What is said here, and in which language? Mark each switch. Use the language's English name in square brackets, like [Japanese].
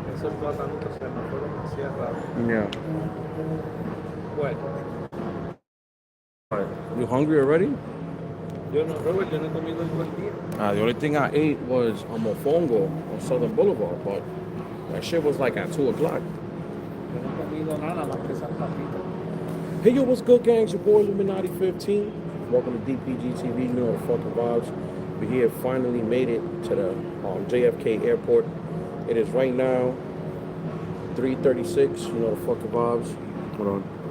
[Spanish] esos platanos se me fueron demasiado rápido. [English] Yeah. [Spanish] Bueno, [English] Alright. You hungry already? [Spanish] Robert, yo no he comido en todo el día. [English] The only thing I ate was a mofongo on Southern Boulevard, but that shit was like at 2 o'clock. [Spanish] Yo no he comido nada más que esas papitas. [English] Hey, yo, what's good, gang? It's your boy, Luminati15. Welcome to DPG TV. You know the fucking vibes. We here finally made it to the JFK airport. It is right now 3:36. You know the fucking vibes. Hold on.